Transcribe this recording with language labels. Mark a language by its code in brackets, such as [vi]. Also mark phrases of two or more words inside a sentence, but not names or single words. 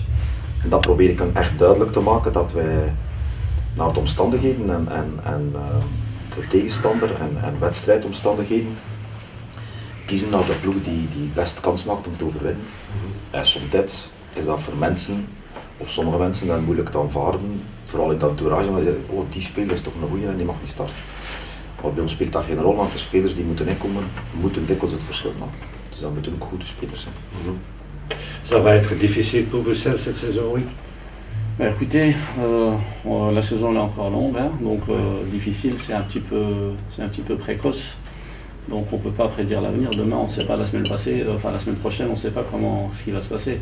[nl] En dat probeer ik hem echt duidelijk te maken dat wij naar de omstandigheden en de tegenstander en wedstrijdomstandigheden kiezen naar de ploeg die het beste kans maakt om te overwinnen. En soms is dat voor mensen, of sommige mensen, dan moeilijk te aanvaarden, vooral in de entourage, maar die zeggen, oh die speler is toch een goeie en die mag niet starten. Maar bij ons speelt dat geen rol, want de spelers die moeten inkomen, moeten dikwijls het verschil maken. Dus dat moeten ook goede spelers zijn. [fr] Ça va être difficile pour Bruxelles cette saison, oui? Écoutez, la saison est encore longue, hein, donc difficile, c'est un petit peu précoce. Donc on ne peut pas prédire l'avenir. Demain, on ne sait pas la semaine prochaine, on ne sait pas ce qui va se passer.